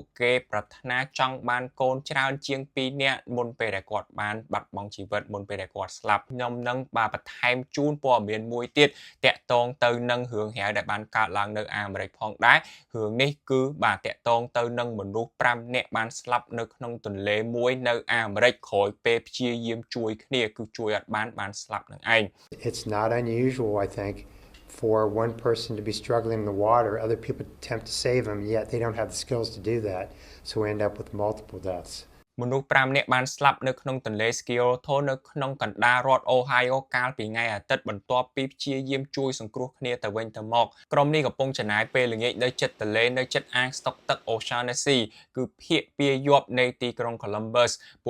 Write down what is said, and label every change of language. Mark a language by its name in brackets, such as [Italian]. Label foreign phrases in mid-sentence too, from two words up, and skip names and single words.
[Khmer] គេប្រាថ្នាចង់បានកូនច្រើនជាង2នាក់មុនពេលដែលគាត់បានបាត់បង់ជីវិតមុនពេលដែលគាត់ស្លាប់ខ្ញុំនឹងបាទបន្ថែមជូនព័ត៌មានមួយទៀតតាក់ទងទៅនឹងរឿងរ៉ាវដែលបានកើតឡើងនៅអាមេរិកផងដែររឿងនេះគឺបាទតាក់ទងទៅនឹងមនុស្ស5នាក់បានស្លាប់នៅក្នុងទន្លេមួយនៅអាមេរិកក្រោយពេលព្យាយាមជួយគ្នាគឺជួយអត់បានស្លាប់នឹងឯង [English] It's not unusual I think for one person to be struggling in the water other people attempt to save them yet they don't have the skills to do that so we end up with multiple deaths [Khmer] មនុស្ស5នាក់បានស្លាប់នៅក្នុងទន្លេ Scioto នៅក្នុងកណ្ដាលរដ្ឋ Ohio កាលពីថ្ងៃអាទិត្យបន្ទាប់ពីព្យាយាមជួយសង្គ្រោះគ្នាទៅវិញទៅមកក្រុមនេះកំពុងចំណាយពេលល្ងាចនៅជិតទន្លេនៅជិតអាងស្តុកទឹក O'Shaughnessy គឺភាគពាយ័ព្យនៃទីក្រុង Columbus ពួក